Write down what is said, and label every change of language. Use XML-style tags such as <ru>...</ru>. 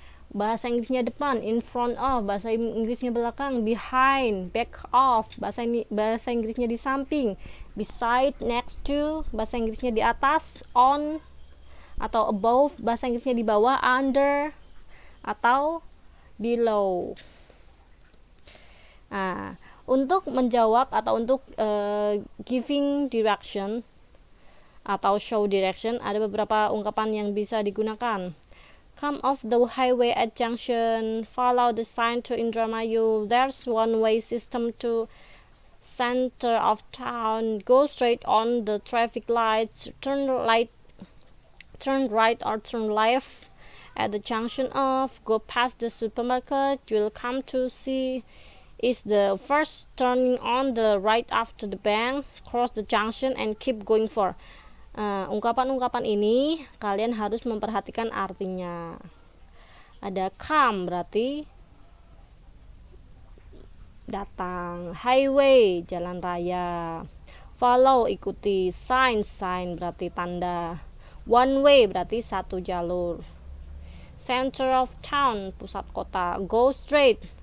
<id>Bahasa Inggrisnya depan, in front of, bahasa Inggrisnya belakang, behind, back of, bahasa Inggrisnya di samping, beside, next to, bahasa Inggrisnya di atas, on atau above, bahasa Inggrisnya di bawah, under atau below. Nah, untuk menjawab atau untuk</id> <en>giving direction</en> <id>atau</id> <en>show direction,</en> <id>ada beberapa ungkapan yang bisa digunakan.</id> <en>Come off the highway at junction, follow the sign to Indramayu, there's one-way system to center of town, go straight on the traffic lights, turn right or turn left at the junction of, go past the supermarket, you'll come to see is the first turning on the right after the bank, cross the junction and keep going for.</en> <id>Ungkapan-ungkapan ini kalian harus memperhatikan artinya. Ada come berarti datang, highway jalan raya, follow ikuti, sign berarti tanda, one way berarti satu jalur, center of town pusat kota, go straight.</id>